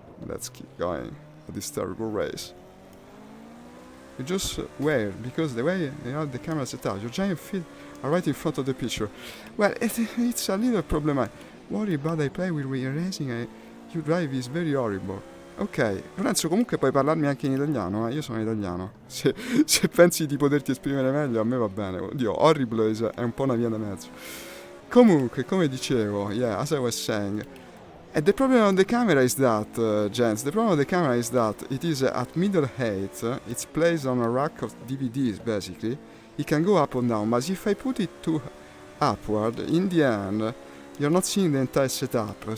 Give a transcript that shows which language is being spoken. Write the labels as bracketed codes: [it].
[en] Let's keep going at this terrible race. You just weird, because the way you have the camera set up, your giant feet are right in front of the picture. Well, it's a little problematic. Worry about I play with racing, you drive is very horrible. [it] Ok, Lorenzo, comunque puoi parlarmi anche in italiano, io sono italiano. Se pensi di poterti esprimere meglio, a me va bene. Oddio, horrible è un po' una via da mezzo. Comunque, come dicevo, [en] yeah, as I was saying, the problem of the camera is that, gents, the problem of the camera is that it is at middle height, it's placed on a rack of DVDs, basically. It can go up or down, but if I put it too upward, in the end, you're not seeing the entire setup.